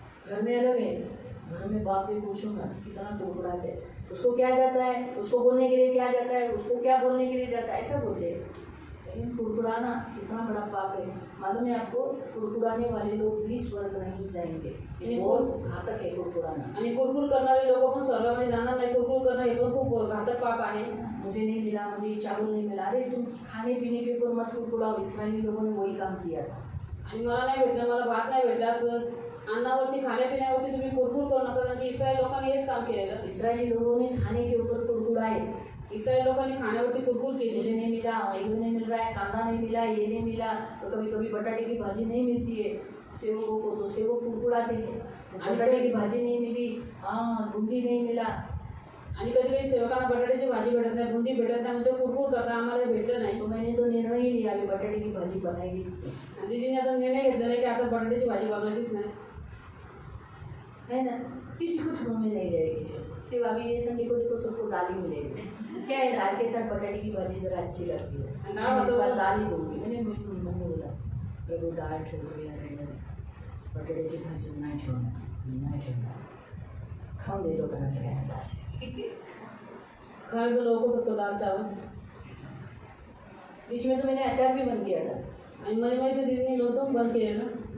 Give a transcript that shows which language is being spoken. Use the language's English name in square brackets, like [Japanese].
[Hindi] घर में अलग है, घर में बाप भी पूछो मत, कितना कुड़कुड़ाते। उसको क्या जाता है, उसको बोलने के लिए क्या जाता है, उसको क्या बोलने के लिए जाता है, ऐसा बोलते हैं। लेकिन कुड़कुड़ाना कितना बड़ा पाप है। मालूम है आपको, कुड़कुड़ाने वाले लोग भी स्वर्ग नहीं जाएंगे, बहुत घातक है कुड़कुड़ाना। [Marathi] आणि कुरकुर करणारे लोक पण स्वर्गामध्ये जाणार नाही. कुरकुर करणं हे पण खूप घातक पाप आहे. [Hindi] मुझे नहीं मिला, मुझे चावल नहीं मिला, अरे तुम खाने पीने के ऊपर मत कुड़कुड़ाओ। इस्राएली लोगों ने वही काम किया था। [Marathi] आणि मला नाही भेटलं, मला भात नाही भेटला, अन्नावरती खाण्यापिण्यावरती तुम्ही कुरकुर करू नका, कारण की इस्रायल लोकांनी हेच काम केलेलं. [Hindi] इस्राएली लोगों ने खाने के ऊपर कुड़कुड़ाए, [Marathi] इस्रायल लोकांनी खाण्यावरती कुरकुर केली. [Hindi] मुझे नहीं मिला, ये नहीं मिल रहा है, कांदा नहीं मिला, ये नहीं मिला, तो कभी कभी बटाटे की भाजी नहीं मिलती है सेवकों को, तो सेवक कुड़कुड़ाते हैं। बटाटे की भाजी नहीं मिली, हाँ बूंदी नहीं मिला, [Marathi] आणि कधी कधी सेवकांना बटाट्याची भाजी भेटत नाही, बुंदी भेटत नाही, म्हणजे कुरकुर करता आम्हाला भेटलं नाही. [Hindi] तो मैंने तो निर्णय ही लिया, अभी बटाटे की भाजी बनाएगी। [Marathi] दीदीने आता निर्णय घेतलेला आहे की आता बटाट्याची भाजी बनवायचीच नाही, [Hindi] है ना? किसी कुछ मुँह में नहीं रहेगी, सिर्फ अभी ये संडे को देखो सबको दाल ही मिलेगी। क्या है, दाल के साथ बटाटे की भाजी जरा अच्छी लगती है, दाल ही दूंगी। मैंने बोला प्रभु [Marathi] दाल ठेवतो यार, बटाट्याची भाजी नाही ठेवणार, खाऊन दे लोकांना सगळ्यांना दाल। [Hindi] खाने तो लोगों को सबको दाल चावल। बीच में तो मैंने अचार भी बंद किया था, [Marathi] आणि मध्ये मध्ये दीदीने लोणचं बंद केलेलं.